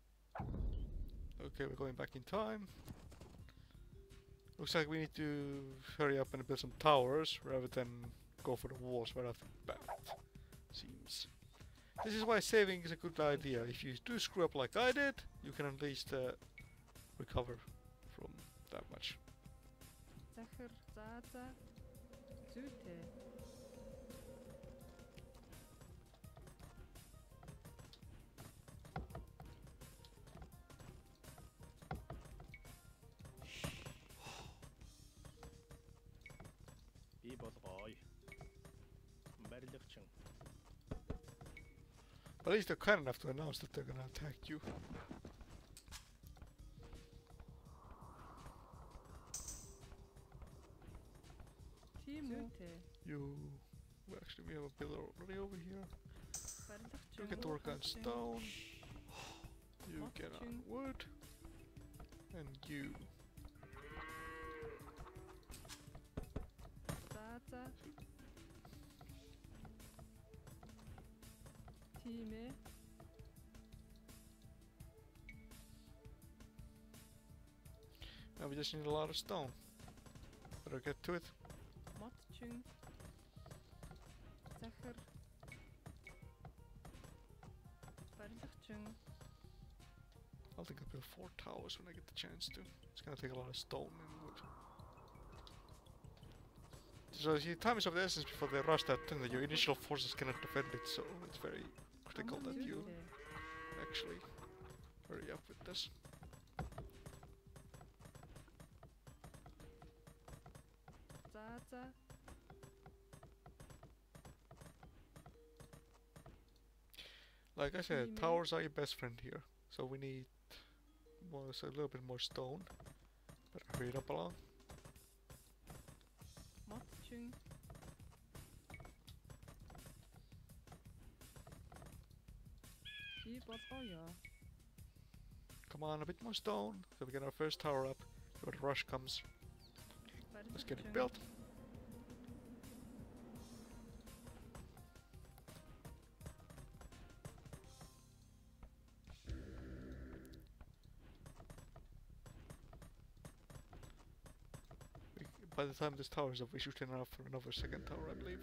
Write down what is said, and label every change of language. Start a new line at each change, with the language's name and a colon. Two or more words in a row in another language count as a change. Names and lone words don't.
English: Okay, we're going back in time. Looks like we need to hurry up and build some towers rather than go for the walls right off the bat. Seems. This is why saving is a good idea. If you do screw up like I did, you can at least recover from that much.
Mongolian: Захар, за. Зүйтэй. Би болгоё. Барилгачин.
English: But at least they're kind enough to announce that they're gonna attack you.
Mongolian: Тийм үү?
English: You... Well, actually, we have a pillar already over here.
Mongolian: Барилгачин.
English: You get to work on stone. You get on wood. And you...
Mongolian: За. Тийм ээ.
English: Now we just need a lot of stone. Better get to it.
Mongolian: Модчин. Захар. Барилгачин.
English: I'll think I'll build 4 towers when I get the chance to. It's gonna take a lot of stone and wood. So see, time is of the essence before they rush that thing that your initial forces cannot defend it, so it's very critical that you actually hurry up with this.
Mongolian: За.
English: Like I said, towers are your best friend here. So we need more, so a little bit more stone. Better hurry it up along.
Mongolian: Модчин. Би болгоё.
English: Come on, a bit more stone, so we get our first tower up before the rush comes. Let's get it built. By the time this tower is up, we should turn off for another second tower, I believe.